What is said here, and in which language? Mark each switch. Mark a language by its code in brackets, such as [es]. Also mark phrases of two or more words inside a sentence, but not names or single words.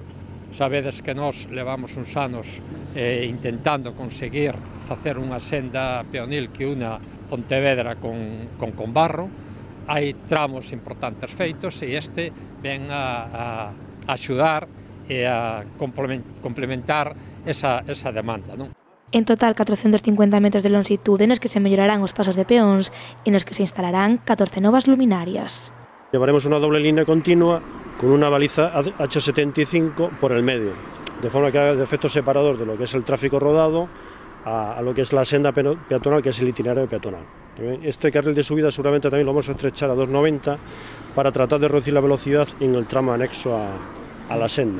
[gl] Sabedes que nós levamos uns anos intentando conseguir facer unha senda peonil que una Pontevedra con Combarro. Hai tramos importantes feitos e este ven a axudar e a complementar esa demanda, non? En total, 450 metros de lonxitude nos que se mellorarán os pasos de peóns e nos que se instalarán 14 novas luminarias. [es] Llevaremos una doble línea continua con una baliza H75 por el medio, de forma que haga de efecto separador de lo que es el tráfico rodado a lo que es la senda peatonal, que es el itinerario peatonal. Este carril de subida seguramente también lo vamos a estrechar a 2,90 para tratar de reducir la velocidad en el tramo anexo a la senda.